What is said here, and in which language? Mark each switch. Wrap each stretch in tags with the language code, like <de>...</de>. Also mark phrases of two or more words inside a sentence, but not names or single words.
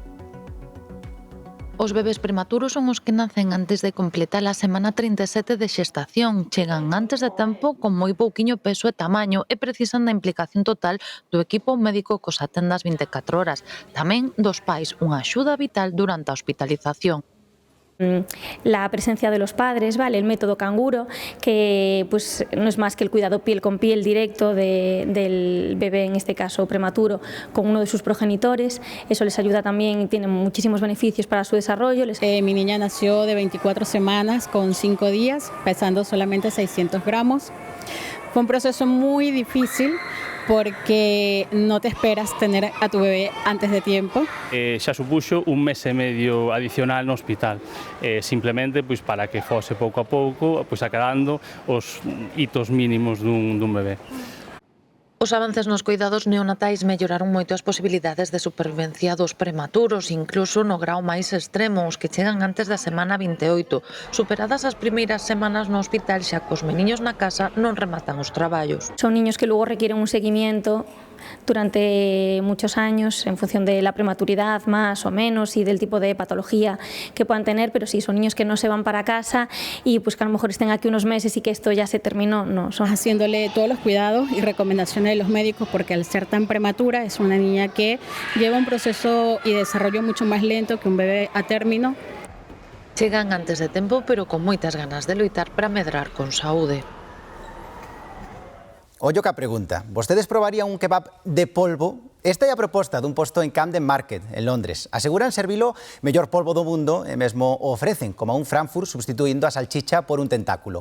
<gl>Os bebés prematuros son os que nacen antes de completar a semana 37 de xestación. Chegan antes de tempo con moi pouquiño peso e tamaño e precisan da implicación total do equipo médico cos atendas 24 horas. Tamén dos pais, unha axuda vital durante a hospitalización.</gl> <es>La presencia de los padres, ¿vale? El método canguro, que pues no es más que el cuidado piel con piel directo del bebé, en este caso prematuro, con uno de sus progenitores. Eso les ayuda también y tiene muchísimos beneficios para su desarrollo. Mi niña nació de 24 semanas con 5 días, pesando solamente 600 gramos. Fue un proceso muy difícil porque no te esperas tener a tu bebé antes de tiempo.</es> <gl>Xa supuxo un mes e medio adicional no hospital, simplemente pois, para que fose pouco a pouco pois, acadando os hitos mínimos dun bebé. Os avances nos cuidados neonatais melloraron moito as posibilidades de supervivencia dos prematuros, incluso no grau máis extremo, os que chegan antes da semana 28. Superadas as primeiras semanas no hospital, xa cos meniños na casa non rematan os traballos.</gl> <es>Son niños que luego requieren un seguimiento durante muchos años en función de la prematuridad más o menos y del tipo de patología que puedan tener, pero sí, son niños que no se van para casa y pues que a lo mejor estén aquí unos meses y que esto ya se terminó, no. Son haciéndole todos los cuidados y recomendaciones de los médicos, porque al ser tan prematura es una niña que lleva un proceso y desarrollo mucho más lento que un bebé a término.</es> <gl>Chegan antes de tempo, pero con moitas ganas de loitar para medrar con saúde. Ollo que a pregunta, vostedes probarían un kebab de polvo? Esta é a proposta dun posto en Camden Market, en Londres. Aseguran servilo mellor polvo do mundo e mesmo o ofrecen como un Frankfurt substituindo a salchicha por un tentáculo.</gl>